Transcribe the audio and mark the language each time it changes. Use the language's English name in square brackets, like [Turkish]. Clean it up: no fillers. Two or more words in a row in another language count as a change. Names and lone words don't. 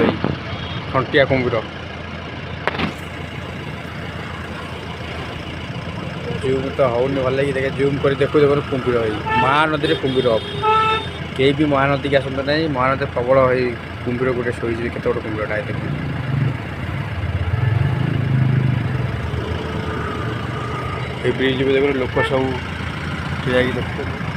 [Odia] ଏଇ ଥଣ୍ଟିଆ କୁମ୍ଭୀର ଜୁମ୍ ତ ହେଉନି ଭଲ ଲାଗି ଦେଖେ ଜୁମ୍ କରି ଦେଖୁ ଦେଖନ୍ତୁ କୁମ୍ଭୀର ହେଇ ମହାନଦୀରେ କୁମ୍ଭୀର ହବ। କେହି ବି ମହାନଦୀକି ଆସନ୍ତୁ ନାହିଁ। ମହାନଦୀରେ ପ୍ରବଳ ହେଇ କୁମ୍ଭୀର ଗୋଟେ ଶୋଇଛି କେତେ ବଡ଼ କୁମ୍ଭୀରଟା ଦେଖନ୍ତୁ। ଏଇ ବ୍ରିଜ ଉପରେ ଦେଖୁନ ଲୋକ ସବ ଠିଆ ହେଇକି ଦେଖୁଛନ୍ତି।